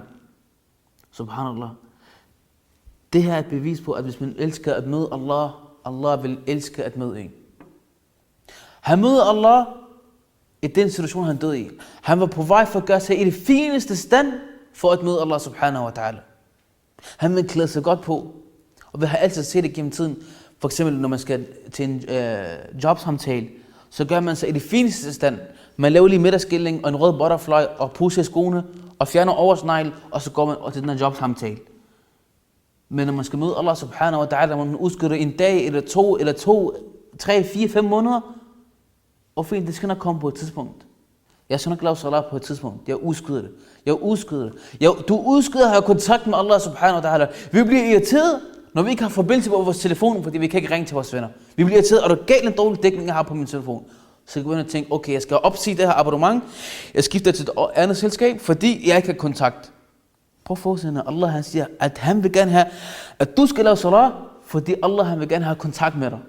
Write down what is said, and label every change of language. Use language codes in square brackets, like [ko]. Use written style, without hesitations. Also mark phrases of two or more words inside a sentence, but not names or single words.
[ar] Subhanallah. [da] Det her er et bevis på, at hvis man elsker at møde Allah, Allah vil elske at møde en. Han møder Allah i den situation, han døde i. Han var på vej for at gøre sig i det fineste stand for at møde [ar] الله سبحانه وتعالى. [da] Han vil klæde sig godt på. Og vi har altid set det gennem tiden. For eksempel, når man skal til en jobsamtale, så gør man sig i det fineste stand. Man laver lige middagsskilling og en rød butterfly og pusher skoene og fjerner oversnegl, og så går man til den her jobsamtale. Men når man skal møde [ar] الله سبحانه وتعالى, [da] man udskyder en dag eller to, 3, 4, 5 måneder, og fint, det skal nok komme på et tidspunkt. Jeg skal nok lave salat på et tidspunkt. Jeg udskyder det. Du udskyder at have kontakt med [ar] الله سبحانه وتعالى. [da] Vi bliver irriteret, når vi ikke har forbindelse på vores telefon, fordi vi kan ikke ringe til vores venner. Vi bliver irriteret, og det er galt en dårlig dækning, jeg har på min telefon. Så jeg kan begynde at tænke, okay, jeg skal opsige det her abonnement. Jeg skifter til et andet selskab, fordi jeg ikke har kontakt. Prøv at forestille dig, Allah han siger, at han vil gerne have, at du skal lave salat, fordi Allah han vil gerne have kontakt med dig.